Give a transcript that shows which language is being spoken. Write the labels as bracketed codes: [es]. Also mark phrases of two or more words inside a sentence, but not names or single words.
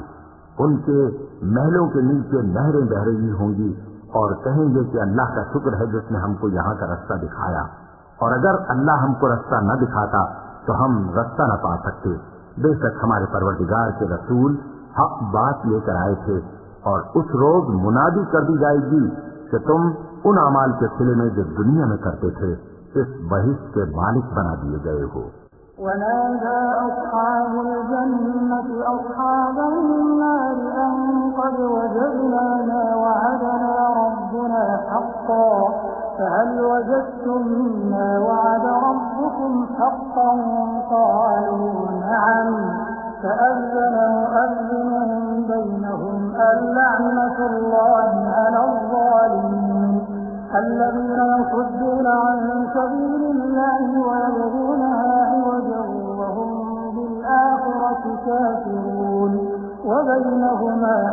[ur] ان کے محلوں کے نیچے نہریں بہہ رہی ہوں گی اور کہیں گے کہ اللہ کا شکر ہے جس نے ہم کو یہاں کا راستہ دکھایا، اور اگر اللہ ہم کو راستہ نہ دکھاتا تو ہم راستہ نہ پا سکتے. بے شک ہمارے پروردگار کے رسول حق بات لے کر آئے تھے. اور اس روز منادی کر دی جائے گی کہ تم ان اعمال کے صلے میں جو دنیا میں کرتے تھے اس بہشت کے مالک بنا دیے گئے ہو. [ar] ونادى أصحاب الجنة أصحاب النار أن قد وجدنا ما وعدنا ربنا حقا فهل وجدتم ما وعد ربكم حقا قالوا نعم فأذن مؤذن بينهم اللعنة على الظالمين الذين يصدون عن سبيل الله ويبغونها عوجا وهم بالآخرة كافرون وبينهما